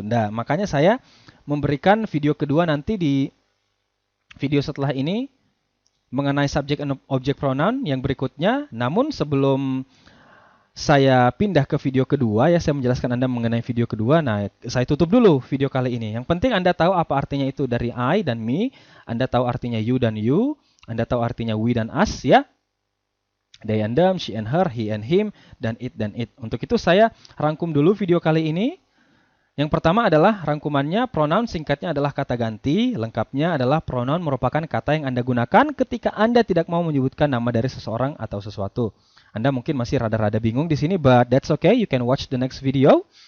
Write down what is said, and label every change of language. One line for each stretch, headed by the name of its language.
Indonesian: Nah, makanya saya memberikan video kedua nanti di video setelah ini mengenai subjek dan objek pronoun yang berikutnya. Namun sebelum saya pindah ke video kedua, ya saya menjelaskan Anda mengenai video kedua. Nah, saya tutup dulu video kali ini. Yang penting Anda tahu apa artinya itu dari I dan me. Anda tahu artinya you dan you. Anda tahu artinya we dan us, ya.
English: They and them, she and her, he and him, dan it dan it.
Indonesian: Untuk itu saya rangkum dulu video kali ini. Yang pertama adalah rangkumannya, pronoun singkatnya adalah kata ganti. Lengkapnya adalah pronoun merupakan kata yang Anda gunakan ketika Anda tidak mau menyebutkan nama dari seseorang atau sesuatu. Anda mungkin masih rada-rada bingung di sini,
English: but that's okay. You can watch the next video.